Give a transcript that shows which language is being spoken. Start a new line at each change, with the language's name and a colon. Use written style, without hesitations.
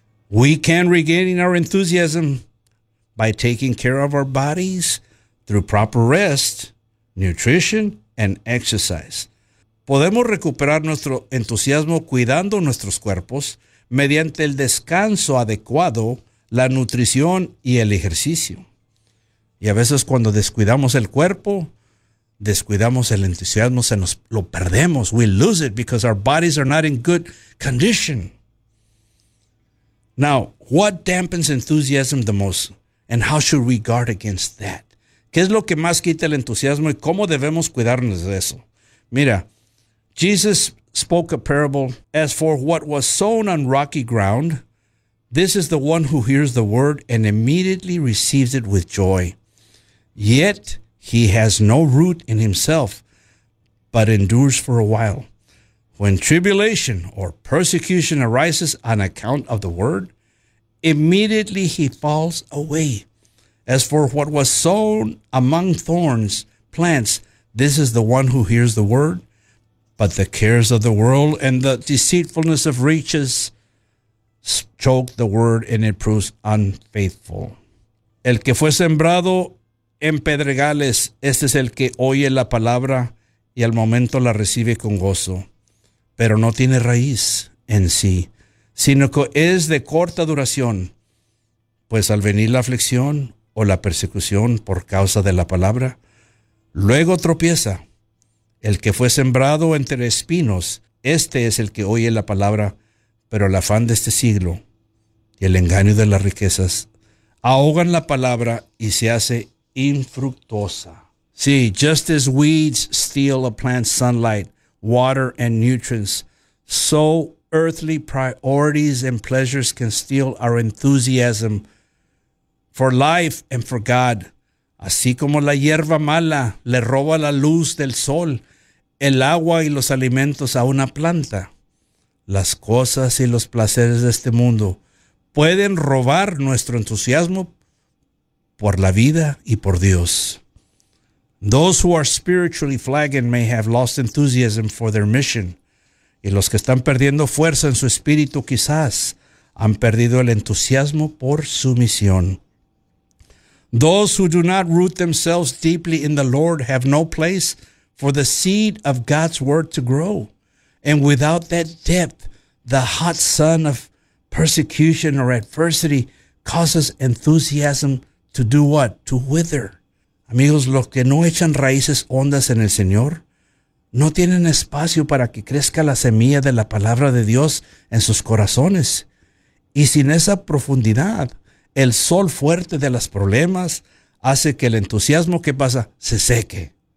English: We can regain our enthusiasm by taking care of our bodies through proper rest, nutrition, and exercise.
Spanish: Podemos recuperar nuestro entusiasmo cuidando nuestros cuerpos mediante el descanso adecuado, la nutrición y el ejercicio. Y a veces cuando descuidamos el cuerpo, descuidamos el entusiasmo, lo perdemos.
English: We lose it because our bodies are not in good condition. Now, what dampens enthusiasm the most? And how should we guard against that?
Spanish: ¿Qué es lo que más quita el entusiasmo y cómo debemos cuidarnos de eso? Mira,
English: Jesus spoke a parable. As for what was sown on rocky ground, this is the one who hears the word and immediately receives it with joy. Yet he has no root in himself, but endures for a while. When tribulation or persecution arises on account of the word, immediately he falls away. As for what was sown among thorns, plants, this is the one who hears the word, but the cares of the world and the deceitfulness of riches choke the word and it proves unfaithful.
Spanish: El que fue sembrado en pedregales, este es el que oye la palabra y al momento la recibe con gozo, pero no tiene raíz en sí, sino que es de corta duración, pues al venir la aflicción o la persecución por causa de la palabra, luego tropieza. El que fue sembrado entre espinos, este es el que oye la palabra, pero el afán de este siglo y el engaño de las riquezas ahogan la palabra y se hace infructuosa.
English: See, just as weeds steal a plant's sunlight, water, and nutrients, so earthly priorities and pleasures can steal our enthusiasm for life and for God.
Spanish: Así como la hierba mala le roba la luz del sol, el agua y los alimentos a una planta, las cosas y los placeres de este mundo pueden robar nuestro entusiasmo por la vida y por Dios.
English: Those who are spiritually flagging may have lost enthusiasm for their mission.
Spanish: Y los que están perdiendo fuerza en su espíritu quizás han perdido el entusiasmo por su misión.
English: Those who do not root themselves deeply in the Lord have no place for the seed of God's word to grow. And without that depth, the hot sun of persecution or adversity causes enthusiasm to do what? To wither.
Spanish: Amigos, los que no echan raíces hondas en el Señor no tienen espacio para que crezca la semilla de la palabra de Dios en sus corazones. Y sin esa profundidad, el sol fuerte de los problemas hace que el entusiasmo que pasa se seque.